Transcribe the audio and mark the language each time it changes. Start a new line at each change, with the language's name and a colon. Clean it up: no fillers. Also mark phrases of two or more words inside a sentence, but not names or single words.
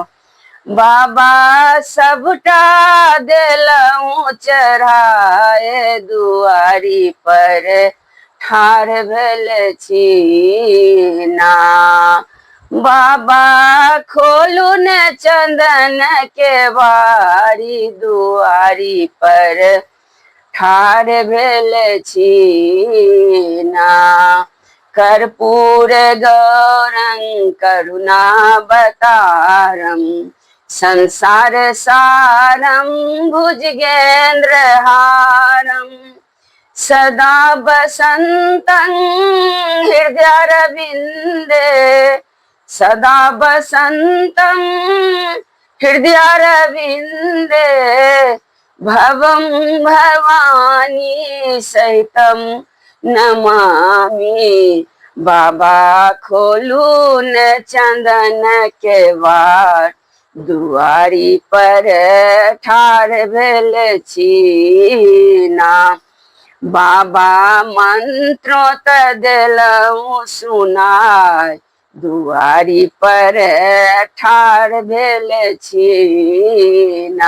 Maithili: बाबा सबटा देलहुँ चढ़ाए दुआरी पर ठार भेल छी ना। बाबा खोलू ने चंदन के बारी दुआरी पर ठार भेल छी ना।
Sanskrit: कर्पूर गौरं करुणावतारं संसार सारं भुजगेंद्र हारं सदा वसन्तं हृदयारविन्दे, सदा वसन्तं हृदयारविन्दे। भवं भवानी सहितं नमामि।
Maithili: बाबा खोलू न चंदन के बार दुआरी पर ठार भेल छी ना। बाबा मंत्रों त देलहुँ सुनाय दुआरी पर ठार भेल छी ना।